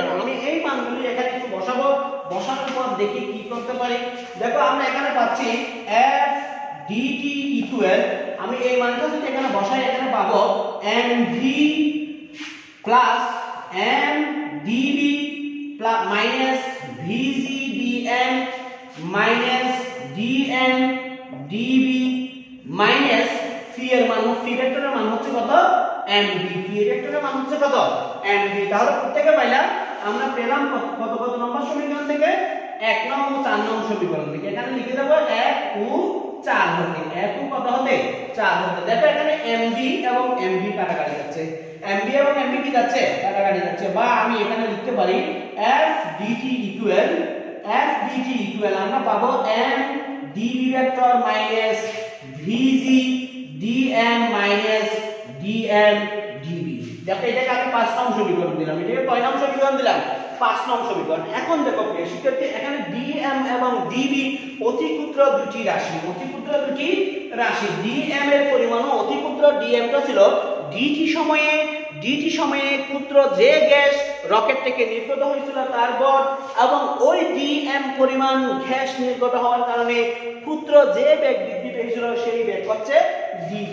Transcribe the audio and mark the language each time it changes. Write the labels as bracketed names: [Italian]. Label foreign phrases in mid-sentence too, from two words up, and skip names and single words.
[Bangla] আমি এই মানগুলি এখানে একটু বসাবো, বসানোর পর দেখি কি করতে পারি। দেখো আমরা এখানে পাচ্ছি f dt ইকুয়াল, আমি এই মানটা যদি এখানে বসাই এখানে পাবো mv প্লাস m dv প্লাস মাইনাস vg dm মাইনাস dm dv মাইনাস ফি এর মান, ফি ভেক্টরের মান হচ্ছে কত mv, ফি ভেক্টরের মান হচ্ছে কত mv। তাহলে প্রত্যেকে পাইলাম, আমরা পেলাম কত নম্বর সমীকরণ থেকে 1 নং ও 4 নং সমীকরণ থেকে। এখানে লিখে দেব 1 ও 4 হতে, 1 ও কত হতে 4 হতে। দেখো এখানে mv এবং mv কাটাকাটি যাচ্ছে, mv এবং mv কি যাচ্ছে কাটাকাটি যাচ্ছে, বা আমি এখানে লিখতে পারি f dt ইকুয়াল আমরা পাবো m dv ভেক্টর মাইনাস vg dm মাইনাস dm dv। দেখো এটাকে আমি 5 নং সমীকরণ দিলাম, এটাকে কয় নং সমীকরণ দিলাম 5 নং সমীকরণ। এখন দেখো প্রিয় শিক্ষার্থী, এখানে dm এবং dv অতি ক্ষুদ্র দুটি রাশি, অতি ক্ষুদ্র দুটি রাশি। dm এর পরিমাণও অতি ক্ষুদ্র, dm টা ছিল dt সময়ে ক্ষুদ্র যে গ্যাস রকেট থেকে নির্গত হয়েছিল তার ভর, এবং ওই dm পরিমাণ গ্যাস নির্গত হওয়ার কারণে ক্ষুদ্র যে বেগ বৃদ্ধি পেয়েছিল সেই বেগ হচ্ছে dv।